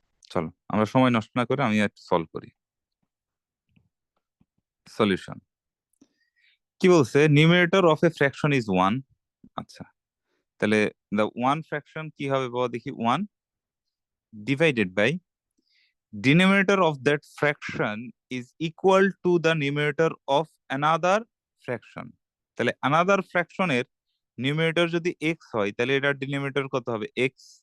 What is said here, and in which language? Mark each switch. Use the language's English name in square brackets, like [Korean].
[Bangla] চলো আমরা সময় নষ্ট না করে আমি একটু সলভ করি। সলিউশন কি বলছে? [English] Numerator of a fraction is 1। আচ্ছা, তাহলে the one fraction [Bangla] কি হবে বাবা দেখি, [English] 1 divided by denominator of that fraction is equal to the numerator of another fraction। [Bangla] তাহলে another fraction এর numerator যদি x হয় তাহলে এটার denominator কত হবে, x।